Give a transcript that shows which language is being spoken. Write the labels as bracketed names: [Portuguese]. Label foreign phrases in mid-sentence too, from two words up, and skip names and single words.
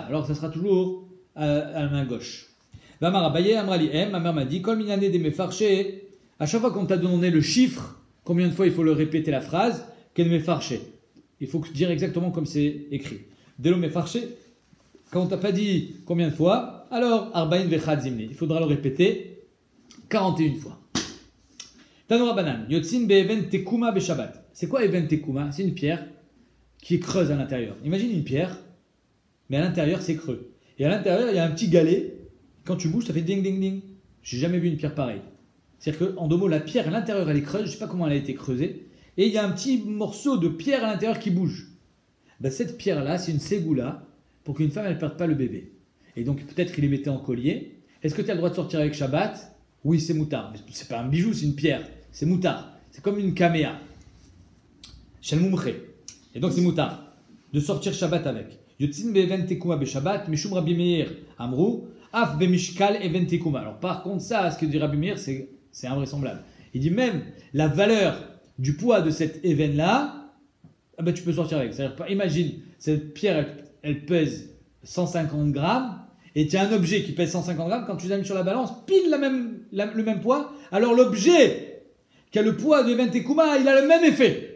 [French] Alors ça sera toujours à la main gauche. [Aramaic] ואמר אביי אמרה לי אם, [French] ma mère m'a dit, [Aramaic] כל מניינא דמפרש, [French] à chaque fois qu'on t'a donné le chiffre, combien de fois il faut le répéter la phrase, qu'elle mefarché. Il faut dire exactement comme c'est écrit. Dès le mefarché, quand on t'a pas dit combien de fois, alors [Aramaic] ארבעין וחד זימני. [French] Il faudra le répéter 41 fois. [Hebrew] תנו רבנן, יוצאין באבן תקומה בשבת. [French] C'est quoi [Hebrew] אבן תקומה? [French] C'est une pierre qui est creuse à l'intérieur. Imagine une pierre, mais à l'intérieur c'est creux. Et à l'intérieur il y a un petit galet. Quand tu bouges, ça fait ding ding ding. J'ai jamais vu une pierre pareille. C'est-à-dire qu'en deux mots, la pierre à l'intérieur elle est creuse. Je sais pas comment elle a été creusée. Et il y a un petit morceau de pierre à l'intérieur qui bouge. Ben, cette pierre-là, c'est une ségoula pour qu'une femme ne perde pas le bébé. Et donc peut-être qu'il les mettait en collier. Est-ce que tu as le droit de sortir avec Shabbat? Oui, c'est moutard. Mais c'est pas un bijou, c'est une pierre. C'est moutard. C'est comme une caméa. [Hebrew] של מומחה. [French] Et donc c'est moutard. De sortir Shabbat avec. [Hebrew] יוצאין באבן תקומה בשבת, משום רבי מאיר אמרו, אף במשקל אבן תקומה. [French] Alors par contre, ça, ce que dit Rabbi Meir, c'est invraisemblable. Il dit même la valeur du poids de cet événement-là, ah ben tu peux sortir avec. C'est-à-dire, imagine, cette pierre, elle pèse 150 grammes, et tu as un objet qui pèse 150 grammes, quand tu l'as mis sur la balance, pile le même poids, alors l'objet qui a le poids de [Hebrew] אבן תקומה, [French] il a le même effet.